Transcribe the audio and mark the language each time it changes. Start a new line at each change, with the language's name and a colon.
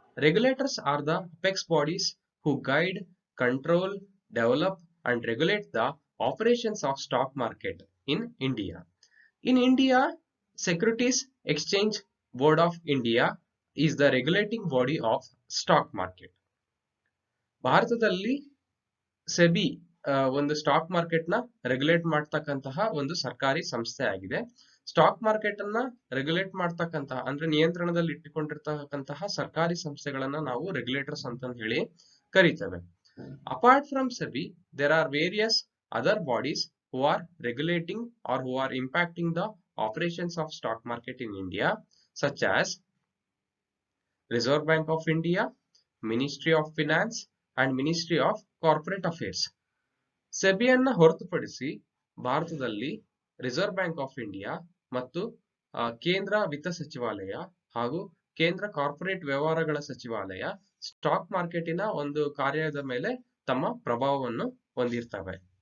English: Regulators are the apex bodies who guide, control, develop, and regulate the operations of stock market in India. In India, Securities Exchange Board of India is the regulating body of stock market.
Kannada: ಭಾರತದಲ್ಲಿ SEBI ಒಂದು stock market ನ regulate ಮಾಡ್ತಕ್ಕಂತಹ ಒಂದು ಸರ್ಕಾರಿ ಸಂಸ್ಥೆ ಆಗಿದೆ. Stock market ಅನ್ನ regulate ಮಾಡ್ತಕ್ಕಂತಹ ಅಂದ್ರೆ ನಿಯಂತ್ರಣದಲ್ಲಿ ಇಟ್ಟುಕೊಂಡಿರ್ತಕ್ಕಂತಹ ಸರ್ಕಾರಿ ಸಂಸ್ಥೆಗಳನ್ನ ನಾವು ರೆಗ್ಯುಲೇಟರ್ಸ್ ಅಂತ ಹೇಳಿ ಕರೀತೇವೆ.
English: Apart from SEBI, there are various other bodies who are regulating or who are impacting the operations of stock market in India, such as Reserve Bank of India, Ministry of Finance, and Ministry of Corporate Affairs.
Kannada: ಸೆಬಿಯನ್ನ ಹೊರತುಪಡಿಸಿ ಭಾರತದಲ್ಲಿ reserve bank of India ಮತ್ತು ಕೇಂದ್ರ ವಿತ್ತ ಸಚಿವಾಲಯ ಹಾಗೂ ಕೇಂದ್ರ corporate ವ್ಯವಹಾರಗಳ ಸಚಿವಾಲಯ ಸ್ಟಾಕ್ ಮಾರ್ಕೆಟಿನ ಒಂದು ಕಾರ್ಯದ ಮೇಲೆ ತಮ್ಮ ಪ್ರಭಾವವನ್ನು ಹೊಂದಿರ್ತವೆ.